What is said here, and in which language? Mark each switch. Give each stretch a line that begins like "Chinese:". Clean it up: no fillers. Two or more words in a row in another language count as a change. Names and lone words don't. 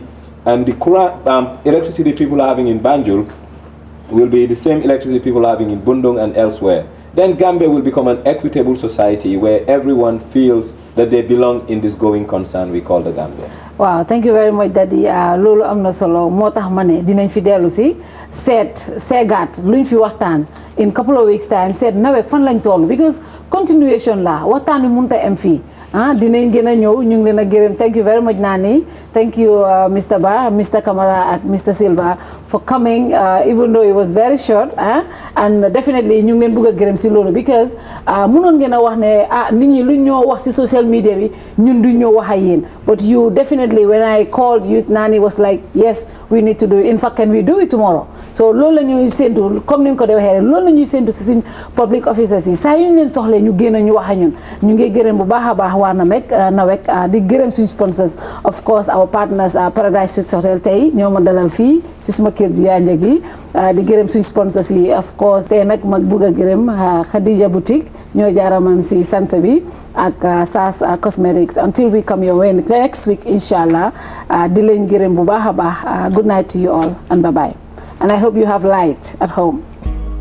English: And the current electricity people are having in Banjul will be the same electricity people are having in Bundung and elsewhere. Then Gambia will become an equitable society where everyone feels that they belong in this going concern we call the Gambia. Wow, thank you very much, Daddy.
Wolof: Lolo amna solo motax mané dinañ fi delu ci segat luñ fi waxtaan
English: in couple of weeks time
Wolof: seet NAWEC fan lañ toll, because continuation la waxtaan wi mënta am fi dinañ gëna ñëw ñu ngi leena gërëm.
English: Thank you very much, Nani. Thank you, Mr. Ba, Mr. Kamara, and Mr. Silva for coming, even though it was very short. And definitely
Wolof: ñu ngi leen bëgg gërëm ci loolu, because mënoon ngeen a wax ne nit ñi lu ñoo wax ci
English: social media
Wolof: bi ñun du ñoo wax ak yéen.
English: But you definitely, when I called you, Nani was like, yes, we need to do it. In fact, can we do it tomorrow?
Wolof: So loolu la ñuy séntu, comme ni nga ko dee waxee loolu la ñuy séntu ci suñ
English: public officers
Wolof: yi saa yu ñu leen soxlee ñu génn ñu wax ak ñun. Ñu ngi gërëm bu baax a baax waa NAWEC di gërëm suñ sponsors,
English: of course our partners Paradise Suites Hotel
Wolof: tey ñoo ma dalal fii ci suma kër ju yaa njëg yi di gërëm suñ sponsors yi,
English: of course
Wolof: tey nag mag bugg a gërëm Khadija Boutique ñoo jaaraman si sanse bi ak Sas Cosmetics.
English: Until we come your way next week inshallah,
Wolof: di leen gërëm bu baax a baax.
English: Good night to you all and bye bye, and I hope you have light at home.